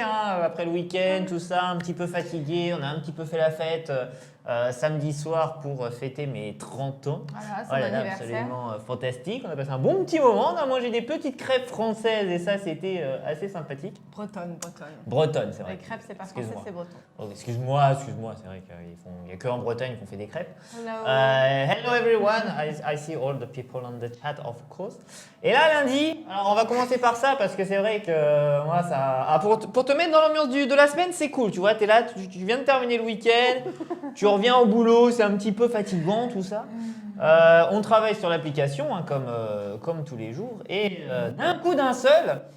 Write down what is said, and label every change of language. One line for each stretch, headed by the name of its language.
French: Hein, après le week-end, tout ça, un petit peu fatigué. On a un petit peu fait la fête samedi soir pour fêter mes 30 ans. Voilà, Oh là là, absolument fantastique. On a passé un bon petit moment. On a mangé des petites crêpes françaises et ça, c'était assez sympathique. Bretonne. Bretonne, c'est vrai. Les crêpes, c'est pas français, c'est breton. Oh, excuse-moi, c'est vrai qu'il n'y a que en Bretagne qu'on fait des crêpes.
English: Hello. Hello everyone, I see all the people on the chat, of course.
French: Et là, lundi, alors on va commencer par ça parce que c'est vrai que moi, ça. Ah, pour te mettre dans l'ambiance de la semaine, c'est cool. Tu vois, t'es là, tu viens de terminer le week-end, tu reviens au boulot, c'est un petit peu fatigant tout ça. On travaille sur l'application, hein, comme tous les jours. Et d'un coup d'un seul.